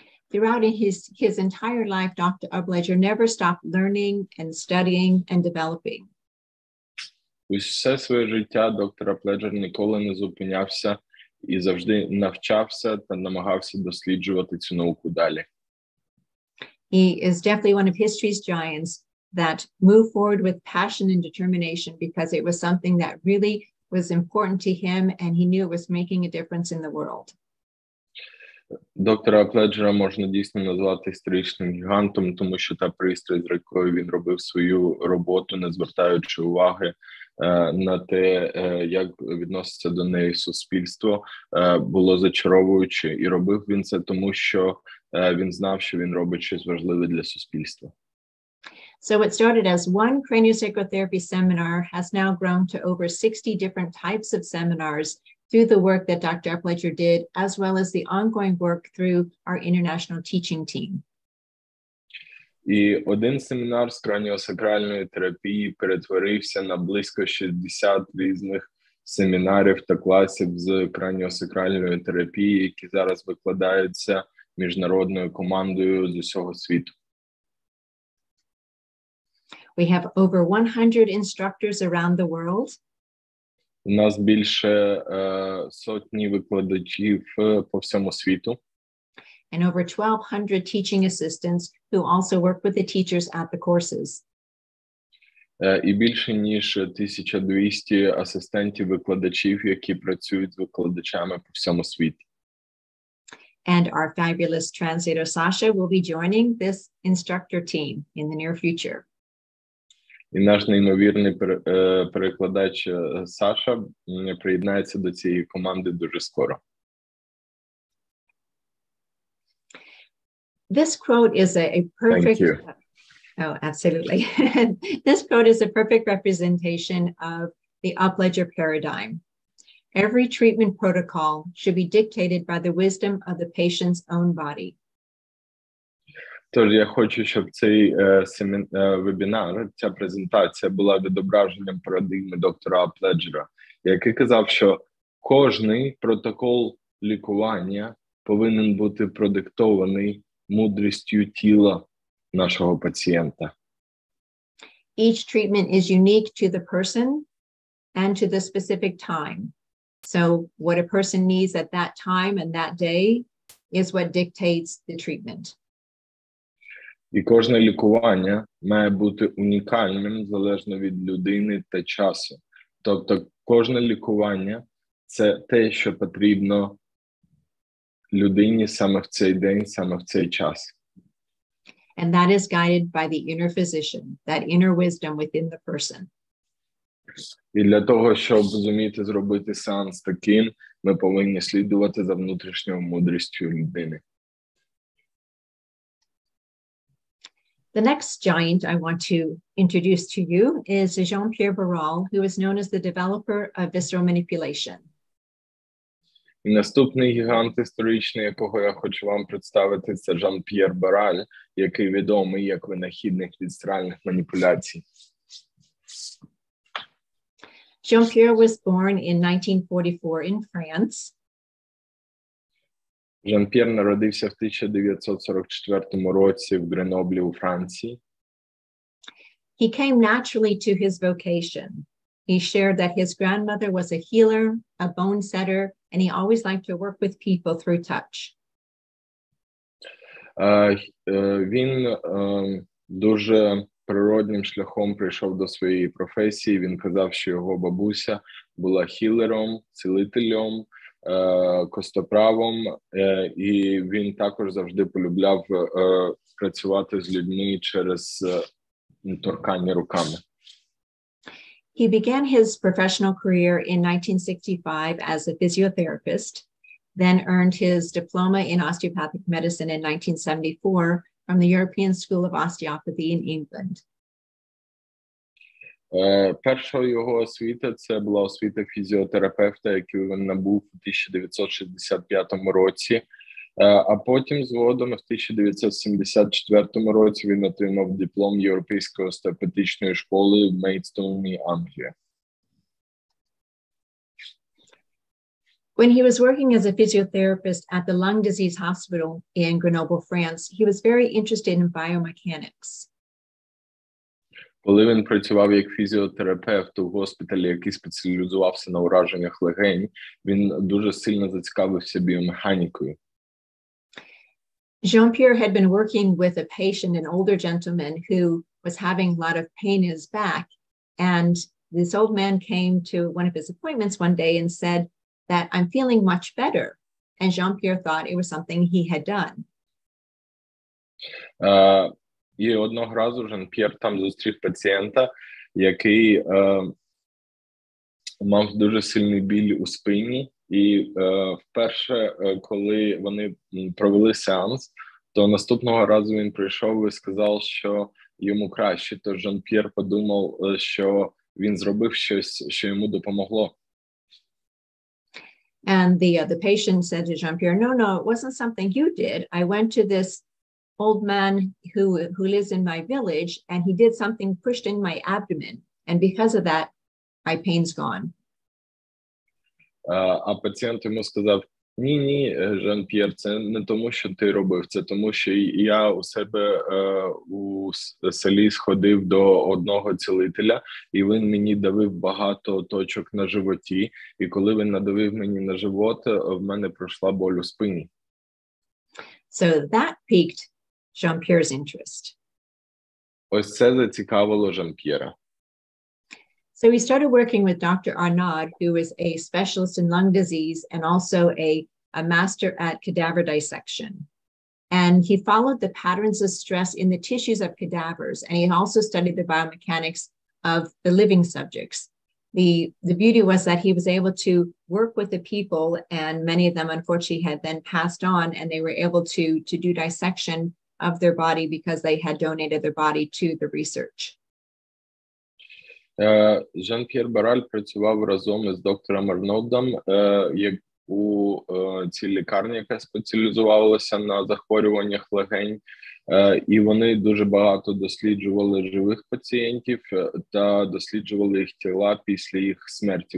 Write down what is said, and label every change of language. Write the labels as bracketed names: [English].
[English] Throughout his entire life, Dr. Apleder never stopped learning and studying and developing. [Ukrainian] Усе своє життя доктор Апледжер ніколи не зупинявся і завжди навчався та намагався досліджувати цю науку далі. [English] He is definitely one of history's giants that moved forward with passion and determination because it was something that really was important to him and he knew it was making a difference in the world. [Ukrainian] Доктора Апледжера можна дійсно назвати історичним гігантом, тому що та пристрасть, з якою він робив свою роботу, не звертаючи уваги на те, як відноситься до неї суспільство, було зачаровуюче. І робив він це тому, що він знав, що він робить щось важливе для суспільства. [English] So what started as one craniosacral seminar has now grown to over 60 different types of seminars through the work that Dr. Aplejera did, as well as the ongoing work through our international teaching team. [Ukrainian] І один семінар з краніосакральної терапії перетворився на близько 60 різних семінарів та класів з краніосакральної терапії, які зараз викладаються міжнародною командою з усього світу. [English] We have over 100 instructors around the world. [Ukrainian] У нас більше сотні викладачів по всьому світу. [English] And over 1,200 teaching assistants who also work with the teachers at the courses. [Ukrainian] І більше ніж 1200 асистентів-викладачів, які працюють з викладачами по всьому світі. [English] And our fabulous translator Sasha will be joining this instructor team in the near future. [Ukrainian] І наш неймовірний перекладач Саша приєднається до цієї команди дуже скоро. [English] This quote is a perfect... Thank you. Oh, absolutely. This quote is a perfect representation of the Aplejera paradigm. Every treatment protocol should be dictated by the wisdom of the patient's own body. [Ukrainian] Тож я хочу, щоб цей вебінар, ця презентація була відображенням парадигми доктора Апледжера, який казав, що кожний протокол лікування повинен бути продиктований мудрістю тіла нашого пацієнта. [English] Each treatment is unique to the person and to the specific time. So what a person needs at that time and that day is what dictates the treatment. [Ukrainian] І кожне лікування має бути унікальним залежно від людини та часу. Тобто кожне лікування – це те, що потрібно людині саме в цей день, саме в цей час. [English] And that is guided by the inner physician, that inner wisdom within the person. [Ukrainian] І для того, щоб зуміти зробити сеанс таким, ми повинні слідувати за внутрішньою мудрістю людини. [English] The next giant I want to introduce to you is Jean-Pierre Barral, who is known as the developer of visceral manipulation. [Ukrainian] І наступний гігант історичний, якого я хочу вам представити, це Жан-П'єр Бараль, який відомий як винахідник вісцеральних маніпуляцій. [English] Jean-Pierre was born in 1944 in France. [Ukrainian] Жан-П'єр народився в 1944 році в Греноблі у Франції. [English] He came naturally to his vocation. He shared that his grandmother was a healer, a bone setter, and he always liked to work with people through touch. [Ukrainian] Він дуже природним шляхом прийшов до своєї професії. Він казав, що його бабуся була хілером, цілителем, костоправом, і він також завжди полюбляв працювати з людьми через торкання руками. [English] He began his professional career in 1965 as a physiotherapist, then earned his diploma in osteopathic medicine in 1974 from the European School of Osteopathy in England. [Ukrainian] Перша його освіта – це була освіта фізіотерапевта, яку він набув у 1965 році, а потім згодом в 1974 році він отримав диплом Європейської остеопатичної школи в Мейдстоуні, Англія. [English] When he was working as a physiotherapist at the Lung Disease Hospital in Grenoble, France, he was very interested in biomechanics. [Ukrainian] Коли він працював як фізіотерапевт у госпіталі, який спеціалізувався на ураженнях легень, він дуже сильно зацікавився біомеханікою. [English] Jean-Pierre had been working with a patient, an older gentleman who was having a lot of pain in his back. And this old man came to one of his appointments one day and said that I'm feeling much better. And Jean-Pierre thought it was something he had done. [Ukrainian] І одного разу Жан-П'єр там зустрів пацієнта, який мав дуже сильний біль у спині. І вперше, коли вони провели сеанс, то наступного разу він прийшов і сказав, що йому краще. Тож Жан-П'єр подумав, що він зробив щось, що йому допомогло. [English] And the patient said to Jean-Pierre, no, it wasn't something you did. I went to this old man who lives in my village, and he did something pushed in my abdomen. And because of that, my pain's gone. [Ukrainian] А пацієнт йому сказав, ні, Жан-П'єр, це не тому, що ти робив, це тому, що я у себе у селі сходив до одного цілителя, і він мені давив багато точок на животі, і коли він надавив мені на живот, в мене пройшла боль у спині. [English] So that piqued Jean-Pierre's interest. [Ukrainian] Ось це зацікавило Жан-П'єра. [English] So we started working with Dr. Arnaud, who is a specialist in lung disease and also a master at cadaver dissection. And he followed the patterns of stress in the tissues of cadavers, and he also studied the biomechanics of the living subjects. The beauty was that he was able to work with the people, and many of them unfortunately had then passed on, and they were able to do dissection of their body because they had donated their body to the research. [Ukrainian] Жан-П'єр Бараль працював разом із доктором Арнодом у цій лікарні, яка спеціалізувалася на захворюваннях легень, і вони дуже багато досліджували живих пацієнтів та досліджували їх тіла після їх смерті.